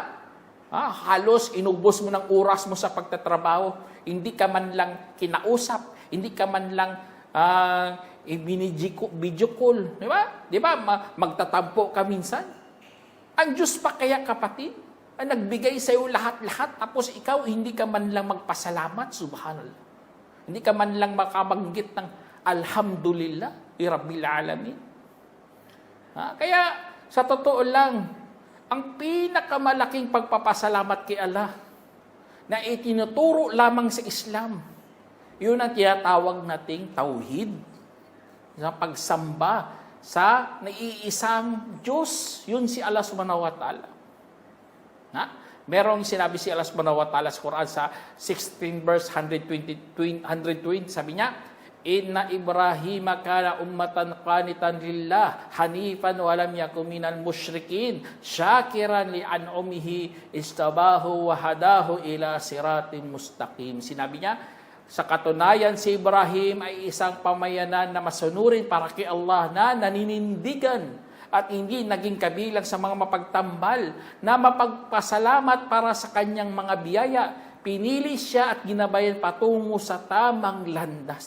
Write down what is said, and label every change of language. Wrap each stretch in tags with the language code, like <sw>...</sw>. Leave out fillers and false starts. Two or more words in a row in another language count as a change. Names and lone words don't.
<tl>Halos inubos mo ng oras mo sa pagtatrabaho, hindi ka man lang kinausap, hindi ka man lang video call, di ba? Di ba? Magtatampo ka minsan. Ang Diyos pa kaya, kapatid, ang nagbigay sa iyo lahat-lahat, tapos ikaw hindi ka man lang magpasalamat, subhanallah. Hindi ka man lang makabanggit ng</tl> <ar>الحمد لله رب العالمين.</ar> <tl>Kaya, sa totoo lang, ang pinakamalaking pagpapasalamat kay Allah na itinuturo lamang sa Islam, yun ang tinatawag nating tauhid, sa pagsamba sa naiisang Diyos. Yun si Allah</tl> <ar>سبحانه وتعالى.</ar> <tl>Merong sinabi si Allah</tl> <ar>سبحانه وتعالى</ar> <tl>sa Quran sa 16 verse 120, sabi niya,</tl> <ar>إن إبراهيم كان أمة قانتا لله حنيفا ولم يكن من المشركين شاكرا لأنعمه اجتباه وهداه إلى صراط مستقيم.</ar> <tl>Sinabi niya, sa katunayan si Ibrahim ay isang pamayanan na masunurin para kay Allah na naninindigan at hindi naging kabilang sa mga mapagtambal na mapagpasalamat para sa kanyang mga biyaya. Pinili siya at ginabayan patungo sa tamang landas.</tl>